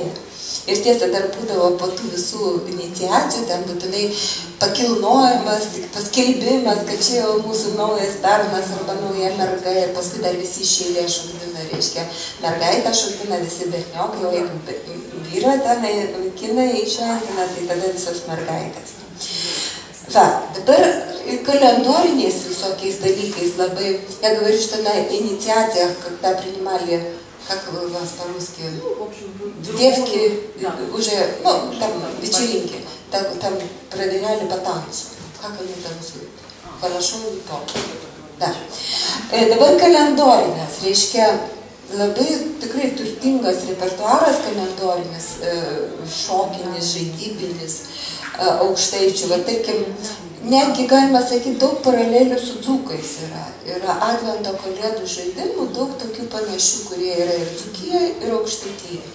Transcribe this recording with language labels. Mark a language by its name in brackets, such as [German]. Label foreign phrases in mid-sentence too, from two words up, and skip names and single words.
[Lithuanian] Ir tiesa, dar būdavo po tų visų iniciacijų, ten būtinai pakilnojimas, paskelbimas, kad čia jau mūsų naujas bernas arba nauja merga ir paskui dar visi iš eilės šokdina, reiškia, mergaitę šokdina visi berniokai, o jeigu vyro ten vaikinai išvengina, tai tada visos mergaitės. Va, dabar kalendoriniais visokiais dalykais labai, [Russian] я говорю, что на инициациях, когда принимали, как вас по-русски, девки уже, ну, там вечеринки, там проверяли по танцу. Как они танцуют? Хорошо, не помню. Да. [Lithuanian] Dabar kalendorinės, reiškia, labai tikrai turtingas repertuaras kalendorinis, šokinis, žaidybinis, aukštaičių. Va, tarkim, netgi galima sakyti, daug paralelių su dzūkais yra. Yra Advento kalėdų žaidimų, daug tokių panašių, kurie yra ir Dzūkijoje, ir Aukštaitijoje.